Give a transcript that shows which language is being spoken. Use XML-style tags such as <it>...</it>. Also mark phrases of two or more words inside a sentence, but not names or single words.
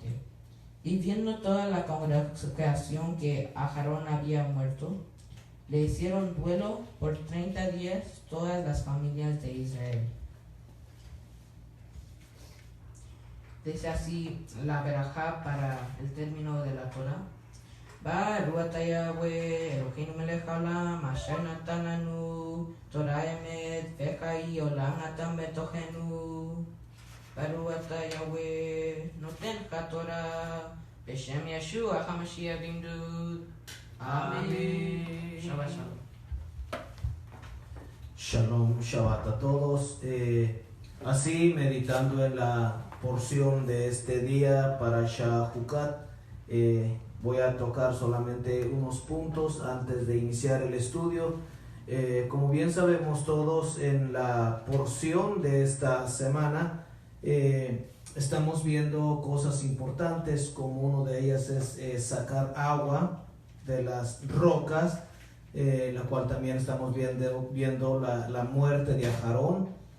<es>Y viendo toda la congregación que Aarón había muerto, le hicieron duelo por 30 días todas las familias de Israel. Dice así la verajá para el término de la Torah.</es> <he>ברוך אתה יהוה אלוהינו מלך העולם אשר נתן לנו תורת אמת וחיי עולם נטע בתוכנו. ברוך אתה יהוה נותן התורה בשם ישוע המשיח בעמדות.</he> <es>Amén. Shabbat Shalom, shalom. Shabbat a todos. Así, meditando en la porción de este día para Shahukat, voy a tocar solamente unos puntos antes de iniciar el estudio. Como bien sabemos todos, en la porción de esta semana estamos viendo cosas importantes, como uno de ellas es sacar agua de las rocas, la cual también estamos viendo la muerte de Aarón.</es>